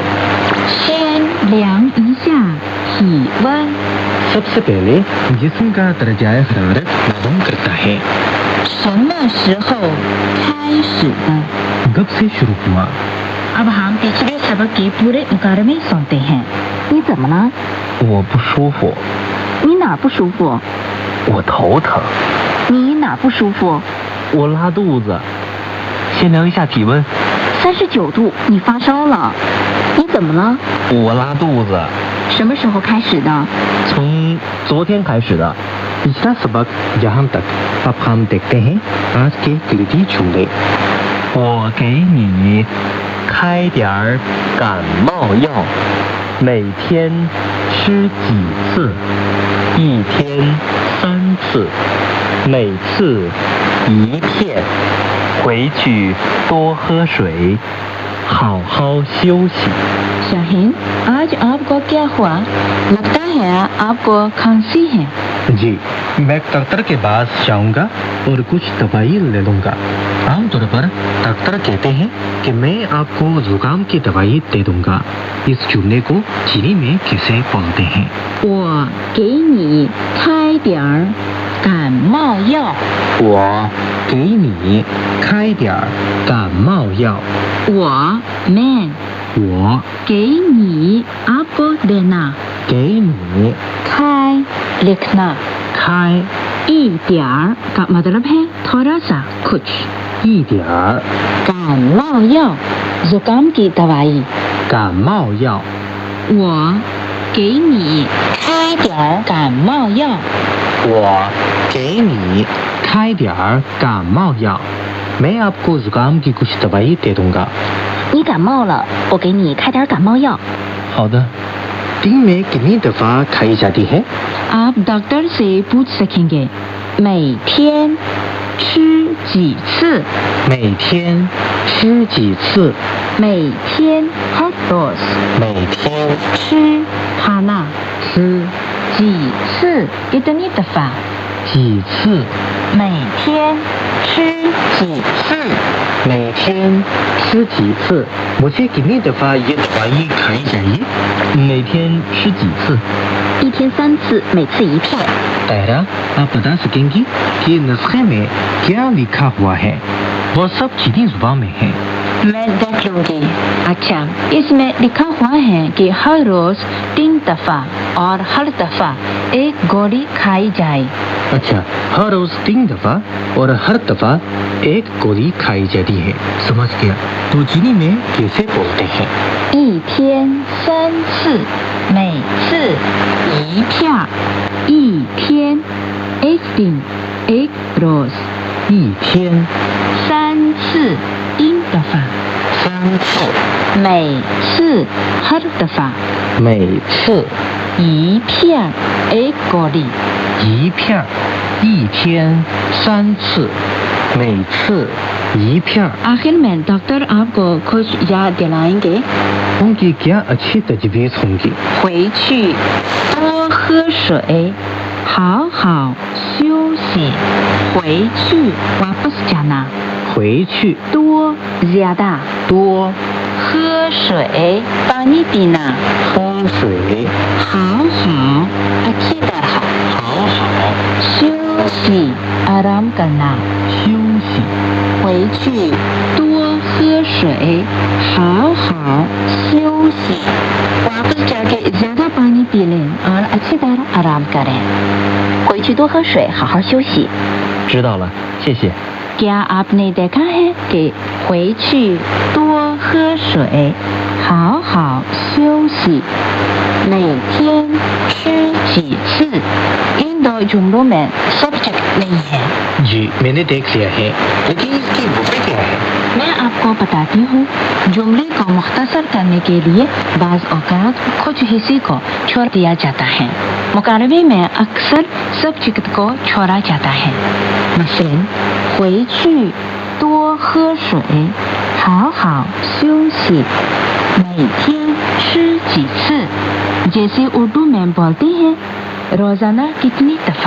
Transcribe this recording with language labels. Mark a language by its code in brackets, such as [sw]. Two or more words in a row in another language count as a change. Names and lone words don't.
[zh] 先量一下体温. [ur] سب سے پہلے جسم کا درجہ حرارت معلوم کرتا ہے. [zh] 什么时候开 شروع. [ur] کب سے شروع ہوا؟ اب ہم پچھلے سبق کے پورے مکالمے سنتے ہیں. [zh] 你怎么了? 我不舒服。你哪不舒服？我头疼。你哪不舒服？我拉肚子。先量一下体温。 39度，你发烧了。你怎么了？我拉肚子。什么时候开始的？从昨天开始的。 [ur] پچھلا سبق یہاں تک. اب ہم دیکھتے ہیں آج کے کلیدی جملے. [zh] 我给你开点儿感冒药，每天吃几次？一天3次，每次1片。回去多喝水，好好休息。 [ur] شاہین، آج آپکو کیا ہوا؟ لگتا ہے آپکو کھانسی ہے. جی، میں ڈاکٹر کے پاس جاؤں گا اور کچھ دوائی لے لوں گا. عام طور پر ڈاکٹر کہتے ہیں کہ میں آپکو زکام کی دوائی دے دوں گا. اس جملے کو چینی میں کیسے بولتے ہیں? [zh] 我给你开点儿感冒药。我给你开点儿感冒药。我 मैं 我给你 [ur] آپکو دینا. [zh] 给你开 लिखना. 开 [ur] 一点儿 کا مطلب ہے تھوڑا سا کچھ. [zh] 一点儿感冒药 [ur] زکام کی دوائی. [zh] 感冒药。我给你开点儿感冒药。我给你开点儿感冒药。 [ur] میں آپکو زکام کی کچھ دوائی دے دوں گا. [zh] 你感冒了，我给你开点感冒药。好的。 [ur] دن میں کتنی دفعہ کھائی جاتی ہے? آپ ڈاکٹر سے پوچھ سکیں گے. [zh] 每天吃几次？每天吃几次？每天 [ur] ہر روز [zh] 每天吃 खाना 吃几次 [ur] کتنی دفعہ [zh] 几次？每天吃几次每天吃几次？ [ur] مجھے کتنی دفعہ یہ دوائی کھانی چاہیے? [zh] 每天吃几次？一天3次每次1片 [ur] تائرہ، آپ بتا سکیں گی کہ نسخے میں کیا لکھا ہوا ہے? وہ سب چینی زبان میں ہے. میں دیکھ لوں گی. اچھا، اسمیں لکھا ہوا ہے کہ ہر روز 3 دفعہ اور ہر دفعہ 1 گولی کھائی جائے. اچھا، ہر روز 3 دفعہ اور ہر دفعہ 1 گولی کھائی جاتی ہے. سمجھ گیا. تو چینی میں کیسے بولتے ہیں? [zh] 一天3次，每次1片。一天 [ur] ایک دن ایک روز [zh] 一天 3次 3 दफा 3次每次 [ur] ہر دفعہ [zh] 每次 1片 [ur] ایک گولی [zh] 1 片一天3次每次1片 [ur] آخر میں ڈاکٹر آپکو کچھ یاد دلائیں گے. انکی کیا اچھی تجویز ہوں گی? [zh] 回去多喝水，好好休息。回去 [ur] واپس جانا [zh] 回去多 ज्यादा 多喝水 [ur] پانی پینا [zh] 喝水好好 [ur] اچھی طرح [zh] 好好休息 [ur] آرام کرنا [zh] 休息回去多喝水好好休息 [ur] واپس جاکے زیادہ پانی پی لیں اور اچھی طرح آرام کریں [zh] 回去多喝水好好休息知道了谢谢 [ur] کیا آپنے دیکھا ہے کہ [zh] 回去多喝水好好休息每天吃几次 [ur] ان 2 جملوں میں سبجیکٹ نہیں ہے جی میں نے دیکھ لیا ہے لیکن اسکی وجہ کیا ہے میں آپکو بتاتی ہوں جملے کو مختصر کرنے کے لیے بعض اوقات کچھ حصے کو چھوڑ دیا جاتا ہے مکالمے میں اکثر سبجیکٹ کو چھوڑا جاتا ہے مثلاً [zh] 回去多喝水好好休息每天吃几次 [ur] جیسے اردو میں بولتے ہیں روزانہ کتنی دفعہ